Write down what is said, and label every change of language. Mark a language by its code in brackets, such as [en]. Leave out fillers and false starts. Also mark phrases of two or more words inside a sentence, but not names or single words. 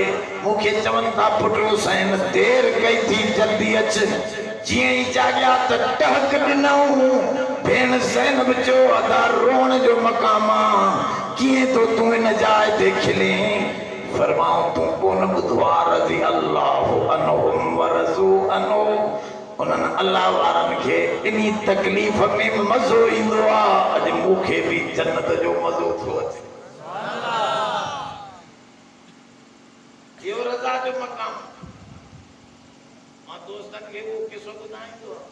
[sd] मूंखे चवनि था पुट हुसैन देर कई थी, जल्दी अच। जीअं ई जाॻिया त टहक ॾिनऊं। भेण ज़ैनब चयो अदा रोअण जो मक़ाम आहे, कीअं तो तूं इन जाइ ते खिले। फरमाऊं तूं कोन ॿुधो आहे [ar] رضي الله عنهم ورضوا عنه. [sd] उन्हनि अल्लाह वारनि खे इन्ही तकलीफ़ में मज़ो ईंदो आहे। अॼु मूंखे बि जन्नत जो मज़ो थो अचे। इहो रज़ा जो मक़ाम। मां दोस्तनि खे उहो किसो ॿुधाईंदो आहे।